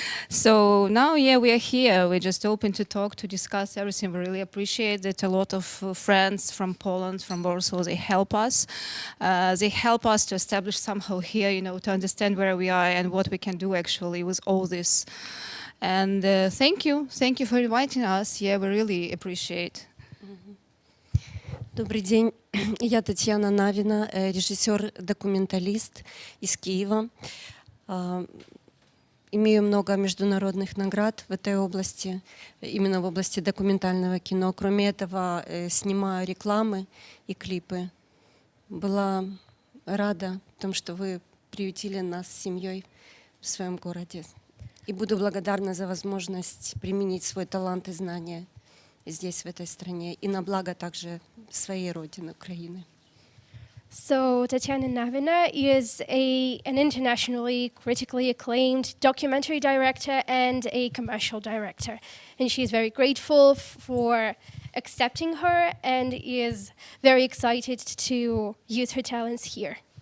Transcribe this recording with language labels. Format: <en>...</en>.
<en>So now, yeah, we are here. We're just open to talk, to discuss everything. We really appreciate that a lot of friends from Poland, from Warsaw, they help us. They help us to establish somehow here, you know, to understand where we are and what we can do actually with all this. And thank you for inviting us. Yeah, we really appreciate.</en> <ru>Добрый день, я Татьяна Навина, режиссер-документалист из Киева. Имею много международных наград в этой области, именно в области документального кино. Кроме этого, снимаю рекламы и клипы. Была рада тому, что вы приютили нас с семьей в своем городе. И буду благодарна за возможность применить свой талант и знания здесь, в этой стране, и на благо также своей родины, Украины.</ru> <en>So Tatiana Navina is an internationally critically acclaimed documentary director and a commercial director. And she is very grateful for accepting her and is very excited to use her talents here.</en>